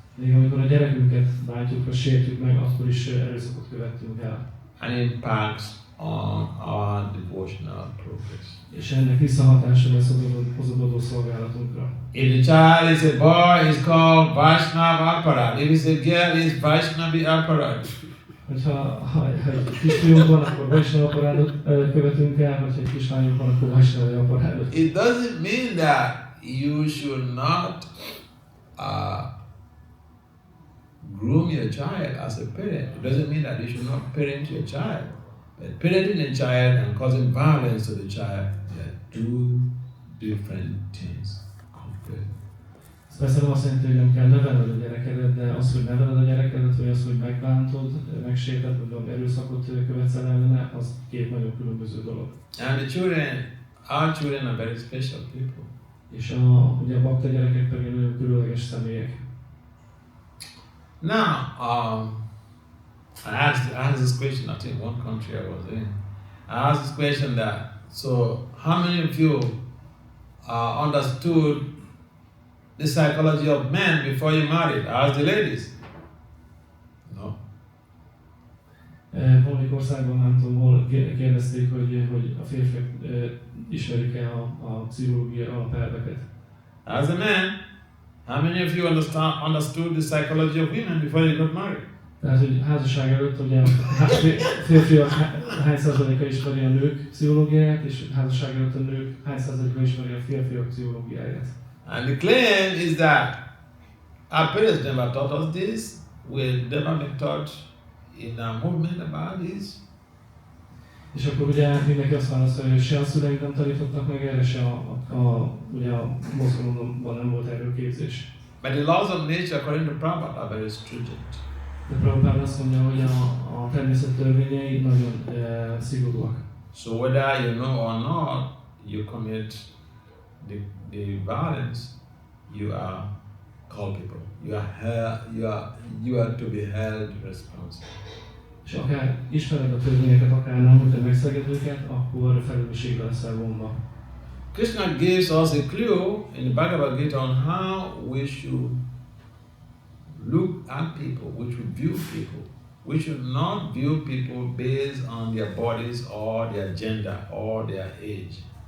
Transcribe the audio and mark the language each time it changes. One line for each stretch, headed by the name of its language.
Hungarian: Még amikor a gyerekünket bántjuk, vagy sértjük meg, akkor is erőszakot követünk el.
English: And it impacts on our devotional progress.
Hungarian: És ennek visszahatása lesz az adó szolgálatunkra.
English: If the child is a boy, he's called Vaishnava Aparad. If it's a girl, it's Vaishnavi Aparad.
Hungarian: Ha egy kisfiunk van, akkor Vaishnava Aparadot követünk el, ha egy kislányunk van, akkor Vaishnava Aparadot.
English: It doesn't mean that you should not groom your child as a parent. It doesn't mean that you should not parent your child. But parenting a child and causing violence to the child, they are two different things.
Hungarian: Ez persze nem azt jelenti, hogy nem kell nevelned a gyerekedet, de az, hogy neveled a gyerekedet, vagy az, hogy megbántod, megsérted, vagy valami erőszakot követsz el ellene, az két nagyon különböző dolog.
English: And the children, our children are very special people.
Hungarian: És ugye a bakta gyerekek pedig nagyon különleges személyek.
English: Now, I asked this question, I think one country I was in. I asked this question that, so how many of you understood the psychology of men before you married? I asked the ladies. No.
Hungarian: Valamelyik országban, nem tudom, hol kérdezték, hogy a férfiak ismerik-e a pszichológia alapelveket.
English: As a man, how many of you understood the psychology of women before you got married?
Hungarian: Tehát, hogy házasság előtt ugye a férfiak hány százaléka ismeri a nők pszichológiáját, és házasság előtt a nők hány százaléka ismeri a férfiak pszichológiáját.
English: And the claim is that our parents never taught us this, we never been taught in our movement about this.
Hungarian: És akkor ugye mindenki azt válaszolja, hogy se a szüleink nem tanítottak meg erre, se ugye a mozgalomban nem volt erről képzés.
English: But the laws of nature, according to Prabhupada, are very stringent.
Hungarian: De Prabhupada azt mondja, hogy a természet törvényei nagyon szigorúak.
English: So whether you know or not, you commit the violence, you are culpable. You are to be held responsible.
Hungarian: És akár ismered a törvényeket, akár nem, hogyha megszeged őket, akkor felelősségre leszel vonva.
English: Krishna gives us a clue in the Bhagavad Gita on how we should look at people, we should view people. We should not view people based on their bodies or their gender or their age.